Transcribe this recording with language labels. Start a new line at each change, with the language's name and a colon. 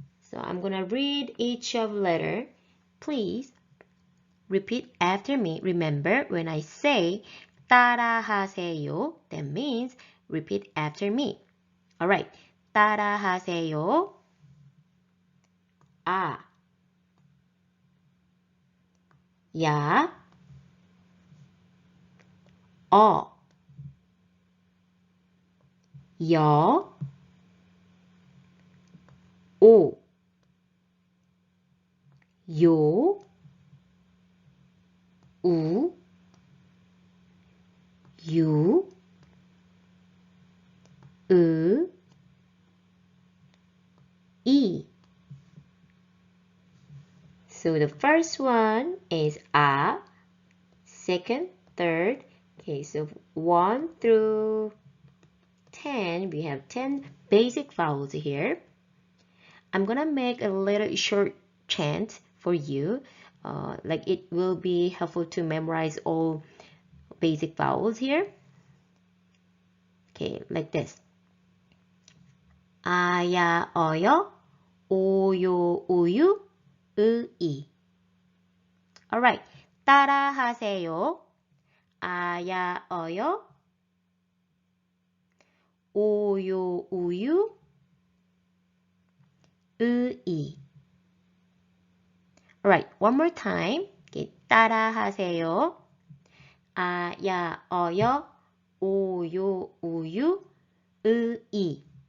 English: So I'm going to read each of letter. Please repeat after me. Remember, when I say
Korean: 따라하세요,
English: that means repeat after me. Alright,
Korean: 따라하세요. 아, 야, 어, 여, 오, 요, 우, 유, 으, 이.
English: So the first one is a, second, third. Okay, so 1 through 10, we have 10 basic vowels here. I'm gonna make a little short chant for you. Like it will be helpful to memorize all basic vowels here. Okay, like this.
Korean: 아야, 어여, 오요, 우유, 으이.
English: Alright,
Korean: 따라하세요. 아야, 어여, 오요, 우유, 으이.
English: Alright, one more time. Okay,
Korean: 따라하세요. 아야, 어여, 오요, 우유, 으이.